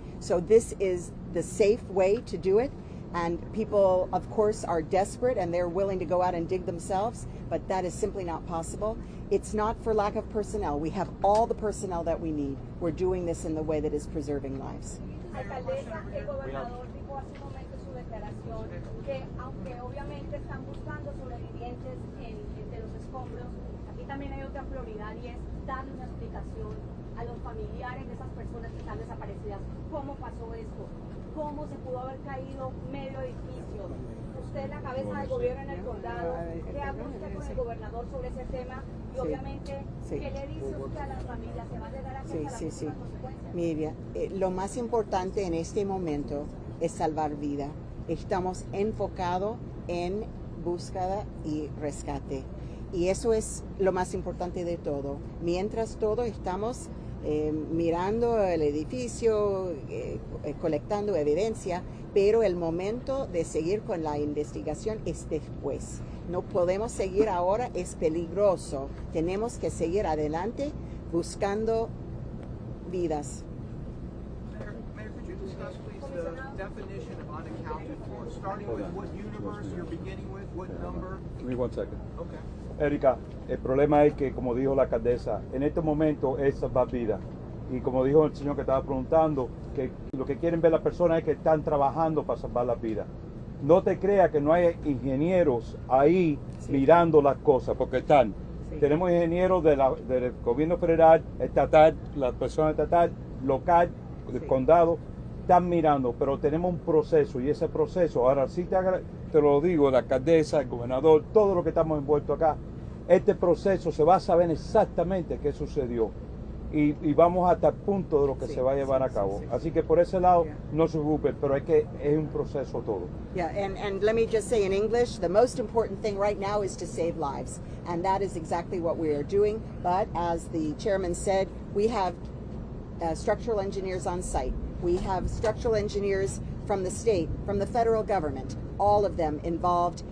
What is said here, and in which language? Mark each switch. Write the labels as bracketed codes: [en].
[en] So this is the safe way to do it. And people, of course, are desperate and they're willing to go out and dig themselves, but that is simply not possible. It's not for lack of personnel. We have all the personnel that we need. We're doing this in the way that is preserving lives. [es] Alcaldesa, el gobernador dijo hace un momento su declaración que aunque obviamente están buscando sobrevivientes entre los escombros, aquí también hay otra prioridad y es darle una explicación a los familiares de esas personas que están desaparecidas. ¿Cómo pasó esto? ¿Cómo se pudo haber caído medio edificio? Usted es la cabeza del gobierno en el condado. ¿Qué habla usted con el gobernador sobre ese tema? Y obviamente, ¿qué le dice usted a las familias? ¿Se va a llegar a hacer las consecuencias? Miriam, lo más importante en este momento es salvar vida. Estamos enfocados en búsqueda y rescate. Y eso es lo más importante de todo. Mientras todo estamos mirando el edificio, colectando evidencia, pero el momento de seguir con la investigación es después. No podemos seguir ahora, es peligroso. Tenemos que seguir adelante buscando vidas. [en] Mayor, could you discuss, please, the definition of unaccounted for? Starting with what universe you're beginning with, what number? Give me 1 second. Okay. [es] Erika, el problema es que, como dijo la alcaldesa, en este momento es salvar vidas. Y como dijo el señor que estaba preguntando, que lo que quieren ver las personas es que están trabajando para salvar las vidas. No te creas que no hay ingenieros ahí mirando las cosas, porque están. Tenemos ingenieros del gobierno federal, estatal, la persona estatal, local, del condado, están mirando, pero tenemos un proceso y ese proceso, ahora sí te lo digo, la alcaldesa, el gobernador, todos los que estamos envueltos acá, este proceso se va a saber exactamente qué sucedió. y vamos hasta el punto de lo que se va a llevar a cabo. Así que por ese lado no se preocupen, pero es un proceso todo. [en] Yeah, and let me just say in English, the most important thing right now is to save lives. And that is exactly what we are doing. But as the chairman said, we have structural engineers on site. We have structural engineers from the state, from the federal government, all of them involved.